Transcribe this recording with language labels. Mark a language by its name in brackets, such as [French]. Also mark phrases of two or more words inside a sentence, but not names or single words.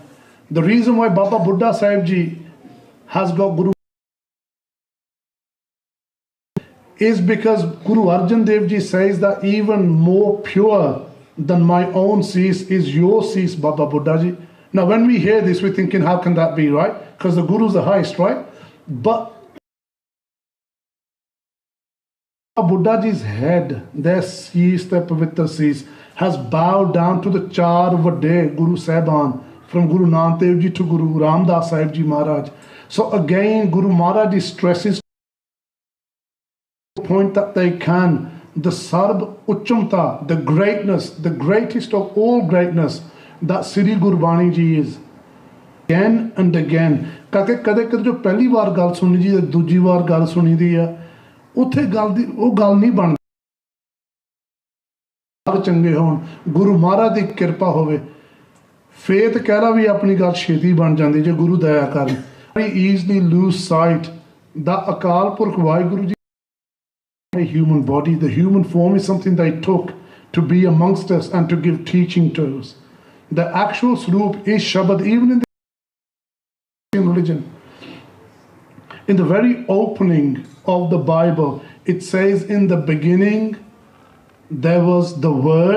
[English] The reason why Baba Buddha Sahib Ji has got Guru is because Guru Arjan Dev Ji says that even more pure than my own cease is your cease, Baba Buddha Ji. Now when we hear this, we're thinking, how can that be, right? Because the Guru's the highest, right? But Buddha Ji's head, their cease, their Pavitra cease, has bowed down to the Char Vade Guru Sahiban, from Guru Nanak Dev Ji to Guru Ramdas Sahib Ji Maharaj. So again, Guru Maharaj stresses the point that they can, the [Punjabi] ਸਰਬ ਉੱਚਤਾ, [English] the greatness, the greatest of all greatness that Sri Gurbani Ji is. Again and again. [Punjabi] ਕਦੇ ਜੋ ਪਹਿਲੀ ਬਾਰ ਗੱਲ ਸੁਣੀ ਜੀ, ਦੂਜੀ ਬਾਰ ਗੱਲ ਸੁਣੀ ਦੀ ਹੈ, ਉੱਥੇ ਗੱਲ ਦੀ ਉਹ ਗੱਲ ਨਹੀਂ ਬਣਦੀ ਚੰਗੇ ਹੋਣ ਗੁਰੂ ਮਹਾਰਾਜ ਦੀ ਕਿਰਪਾ ਹੋਵੇ ਫੇਥ ਕਹਿ ਵੀ ਆਪਣੀ ਗੱਲ ਛੇਤੀ ਬਣ ਜਾਂਦੀ ਜੇ ਗੁਰੂ ਦਇਆ ਕਰਨ [English] very easily lose sight that [Punjabi] ਅਕਾਲ ਪੁਰਖ ਵਾਹਿਗੁਰੂ ਜੀ [English] a human body, the human form is something they took to be amongst us and to give teaching to us. The actual Swaroop is Shabad, even in the religion. In the very opening of the Bible, it says, in the beginning there was the Word.